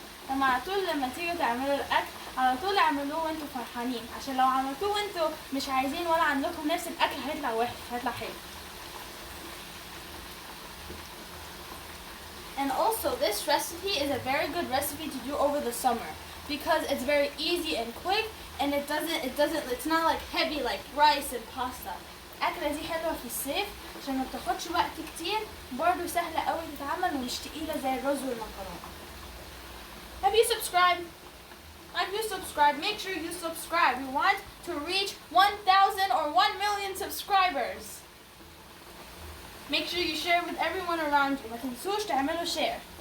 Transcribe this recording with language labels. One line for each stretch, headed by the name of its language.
Arabic: لما على طول لما تيجوا تعملوا الأكل على طول اعملوه وانتوا فرحانين عشان لو عملتوه وانتوا مش عايزين ولا عندكم نفس الأكل هيطلع وحش هيطلع حلو.
English: And also, this recipe is a very good recipe to do over the summer because it's very easy and quick, and it's not like heavy like rice and pasta.
Arabic: الأكلة دي حلوة في الصيف عشان ما بتاخدش وقت كتير، برضه سهلة قوي تتعمل ومش تقيلة زي الرز والمكرونة.
English: Have you subscribed? Make sure you subscribe. We want to reach 1,000 or 1 million subscribers. Make sure you share with everyone around you.
Arabic: ما تنسوش تعملوا
English: share.